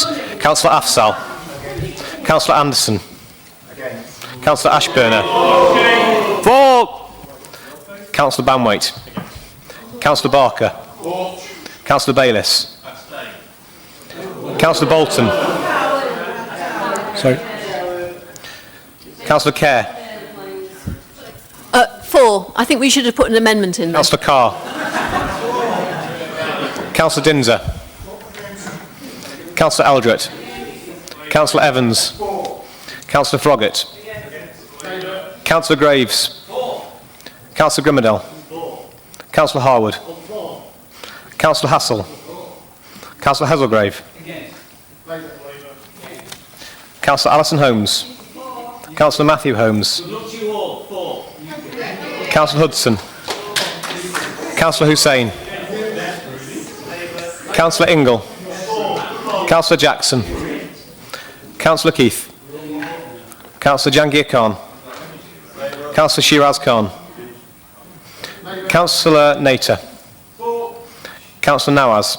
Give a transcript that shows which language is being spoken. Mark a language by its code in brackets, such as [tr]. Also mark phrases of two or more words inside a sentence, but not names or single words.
[en] Councillor Afzal. Councillor Anderson. Councillor Ashburner. For. Councillor Banwaite. Councillor Barker. Councillor Bayliss. Councillor Bolton. Sorry. Councillor Kerr. For. I think we should have put an amendment in there. Councillor Carr. Councillor Dinser. Councillor Eldred. Councillor Evans. Councillor Froggatt. Councillor Graves. Councillor Grimmerdale. Councillor Harwood. Councillor Hassel. Councillor Hazelgrave. Councillor Alison Holmes. Councillor Matthew Holmes. Councillor Hudson. Councillor Hussain. Councillor Ingle. Councillor Jackson. Councillor Keith. Councillor Jangir Khan. Councillor Shiraz Khan. Councillor Nater. Councillor Nawaz.